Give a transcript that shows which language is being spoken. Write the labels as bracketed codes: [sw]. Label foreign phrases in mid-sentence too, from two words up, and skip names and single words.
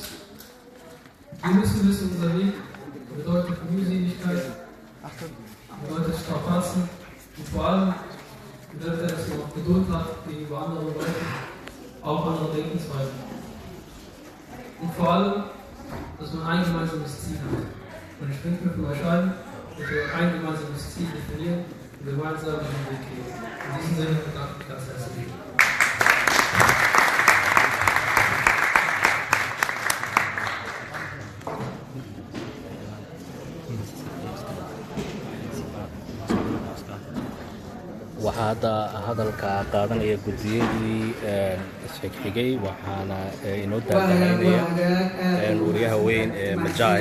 [de] Wir müssen wissen, unser Weg bedeutet Mühseligkeit, bedeutet Strapazen und vor allem bedeutet, dass man auch Geduld hat gegenüber anderen Leuten, auch andere Denkensweisen. Und vor allem, dass man ein gemeinsames Ziel hat. Und ich wünsche mir von euch allen, dass wir ein gemeinsames Ziel definieren und gemeinsam den Weg gehen. In diesem Sinne bedanke ich mich ganz herzlich. [so] waxaa hadda hadalka qaadanaya guddiyadii isxigxigay waxaana inoo daadanaynaya wariyaha weyn ee Majaay.